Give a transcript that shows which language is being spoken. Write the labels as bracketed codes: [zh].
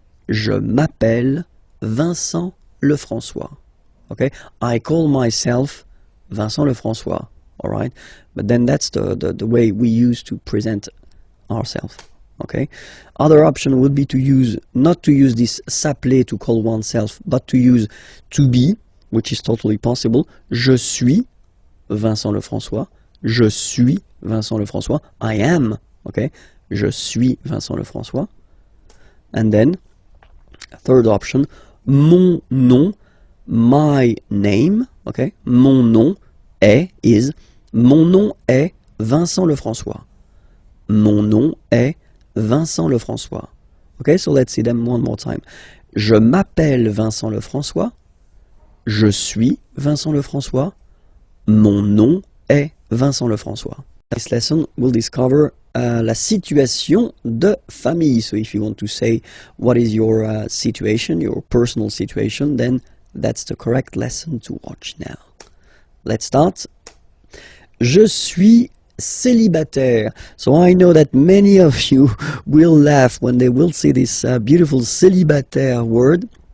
[fr] Je m'appelle Vincent Lefrançois. [en] Okay, I call myself Vincent Lefrançois, all right. But then that's the way we use to present ourselves. Okay. Other option would be to use, not to use this s'appeler to call oneself, but to use to be, which is totally possible. [fr] Je suis Vincent Lefrançois. Je suis Vincent Lefrançois. [en] I am, okay. [fr] Je suis Vincent Lefrançois. [en] And then, third option, [fr] mon nom, [en] my name, okay. [fr] Mon nom est, mon nom est Vincent Lefrançois. Mon nom est Vincent Lefrançois. [en] Okay, so let's see them one more time. [fr] Je m'appelle Vincent Lefrançois. Je suis Vincent Lefrançois. Mon nom est Vincent Lefrançois. [en] This lesson will discover [fr] la situation de famille. [en] So if you want to say what is your situation, your personal situation, then that's the correct lesson to watch now. Let's start. [fr] Je suis célibataire. [en] So I know that many of you will laugh when they will see this beautiful célibataire word.